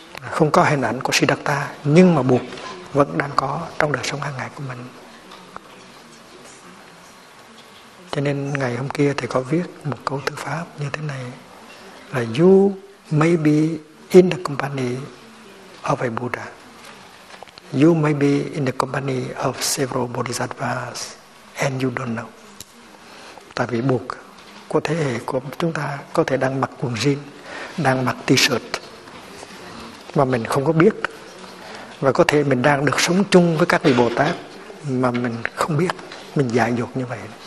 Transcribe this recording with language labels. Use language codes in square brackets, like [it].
[vi] Không có hình ảnh của Siddhartha, nhưng mà Bụt vẫn đang có trong đời sống hàng ngày của mình. Cho nên ngày hôm kia thì có viết một câu thư pháp như thế này là: [en] you may be in the company of a Buddha. You may be in the company of several Bodhisattvas and you don't know. [vi] Tại vì Bụt của thế hệ của chúng ta có thể đang mặc quần jean, đang mặc t-shirt mà mình không có biết. Và có thể mình đang được sống chung với các vị Bồ Tát mà mình không biết, mình dại dột như vậy.